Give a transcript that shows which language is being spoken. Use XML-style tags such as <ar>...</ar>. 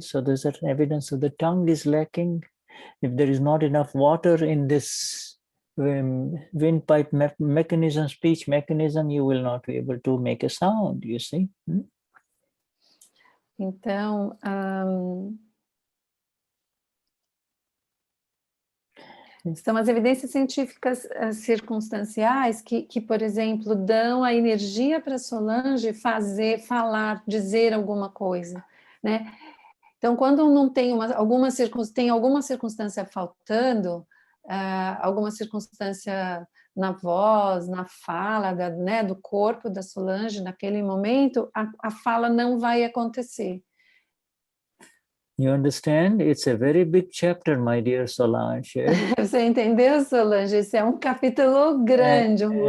<en>So there's that evidence of the tongue is lacking. If there is not enough water in this windpipe mechanism, speech mechanism, you will not be able to make a sound, you see.</en> <pt>Então, são as evidências científicas circunstanciais que, por exemplo, dão a energia para Solange falar, dizer alguma coisa, né? Então, quando não tem alguma circunstância faltando, alguma circunstância na voz, na fala, né, do corpo da Solange, naquele momento, a fala não vai acontecer.</pt> <en>You understand? It's a very big chapter, my dear Solange.</en> <pt>Você entendeu, Solange? Esse é um capítulo grande.</pt>